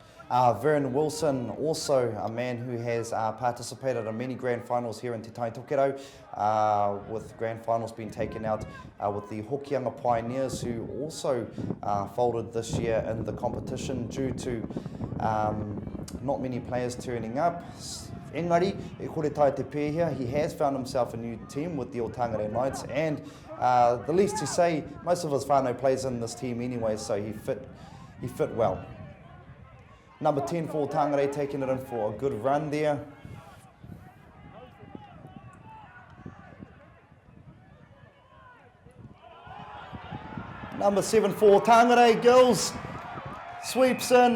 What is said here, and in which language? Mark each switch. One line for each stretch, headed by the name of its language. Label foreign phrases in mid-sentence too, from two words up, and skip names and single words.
English: Vern Wilson, also a man who has participated in many grand finals here in Te Tai Tokerau, with grand finals being taken out with the Hokianga Pioneers, who also folded this year in the competition due to not many players turning up.
Māori: Engari, e kore tai te pēhea,
English: he has found himself a new team with the Otangarei Knights, and the least to say, most of his whānau plays in this team anyway, so he fit well. Number 10 for Otangarei taking it in for a good run there. Number 7 for Otangarei, Gills sweeps in.